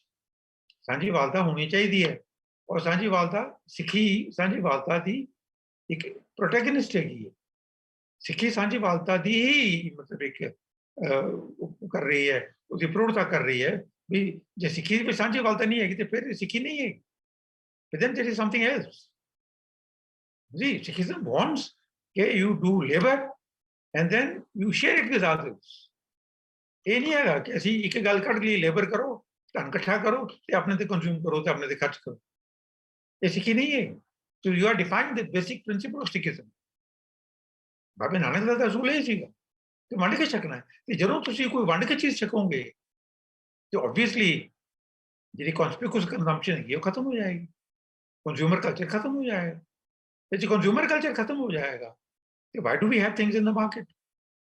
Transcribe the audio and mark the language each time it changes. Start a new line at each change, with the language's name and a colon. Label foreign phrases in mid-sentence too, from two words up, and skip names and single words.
Punjabi: ਸਾਂਝੀਵਾਲਤਾ ਹੋਣੀ ਚਾਹੀਦੀ ਹੈ ਔਰ ਸਾਂਝੀਵਾਲਤਾ ਸਿੱਖੀ ਸਾਂਝੀਵਾਲਤਾ ਦੀ ਇੱਕ ਪ੍ਰੋਟੈਗਨਿਸਟ ਹੈਗੀ ਹੈ। ਸਿੱਖੀ ਸਾਂਝੀਵਾਲਤਾ ਦੀ ਹੀ ਮਤਲਬ ਇੱਕ ਕਰ ਰਹੀ ਹੈ, ਉਹਦੀ ਪ੍ਰੋੜਤਾ ਕਰ ਰਹੀ ਹੈ ਵੀ ਜੇ ਸਿੱਖੀ ਵਿੱਚ ਸਾਂਝੀਵਾਲਤਾ ਨਹੀਂ ਹੈਗੀ ਤੇ ਫਿਰ ਸਿੱਖੀ ਨਹੀਂ ਹੈਗੀ।
English: But then there is something else. See, Sikhism wants that you do labor and then you share it with others.
Punjabi: ਇਹ ਨਹੀਂ ਹੈਗਾ ਕਿ ਅਸੀਂ ਇੱਕ ਗੱਲ ਕੱਢ ਲਈ ਲੇਬਰ ਕਰੋ, ਧਨ ਇਕੱਠਾ ਕਰੋ ਤੇ ਆਪਣੇ ਤੇ ਕੰਜ਼ਿਊਮ ਕਰੋ ਤੇ ਆਪਣੇ ਤੇ ਖਰਚ ਕਰੋ। ਇਹ ਸਿੱਖੀ ਨਹੀਂ ਹੈ।
English: So you are defining the basic principle of Sikhism.
Punjabi: ਬਾਬੇ ਨਾਨਕ ਦਾ ਤਾਂ ਅਸੂਲ ਇਹ ਸੀਗਾ ਕਿ ਵੰਡ ਕੇ ਛਕਣਾ ਹੈ। ਤੇ ਜਦੋਂ ਤੁਸੀਂ ਕੋਈ ਵੰਡ ਕੇ ਚੀਜ਼ ਛਕੋਗੇ ਤੇ ਆਬਵੀਅਸਲੀ ਜਿਹੜੀ
English: conspicuous consumption
Punjabi: ਹੈਗੀ ਉਹ ਖਤਮ ਹੋ ਜਾਏਗੀ,
English: consumer culture
Punjabi: ਖਤਮ ਹੋ ਜਾਏਗਾ। ਤੇ ਜੇ
English: consumer culture
Punjabi: ਖਤਮ ਹੋ ਜਾਏਗਾ ਤੇ
English: why do we have things in the market?